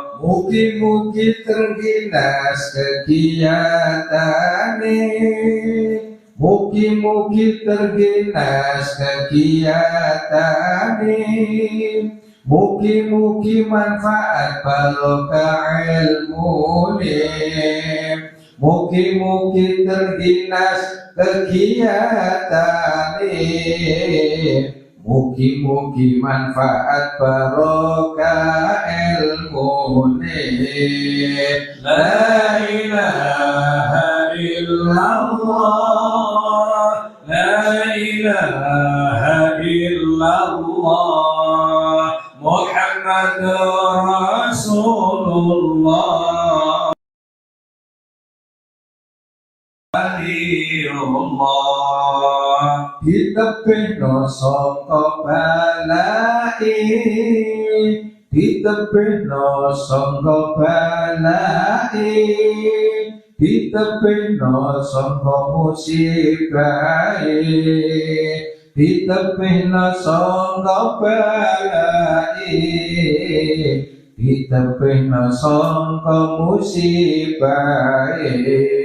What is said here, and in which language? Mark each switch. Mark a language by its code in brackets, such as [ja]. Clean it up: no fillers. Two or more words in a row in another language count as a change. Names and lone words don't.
[jv] Mugi-mugi terginas kegiatane, mugi-mugi terginas kegiatane, mugi-mugi manfaat barokah ilmune, mugi-mugi terginas kegiatane, mugi-mugi manfaat barokah ilmune. [ar] لا إله إلا الله، لا إله إلا الله, محمد رسول الله، ولي الله. [jv] Ditebihno sangka balai, ditebihno sangka balai, ditebihno sangka musibahe, ditebihno sangka balai, ditebihno sangka musibahe.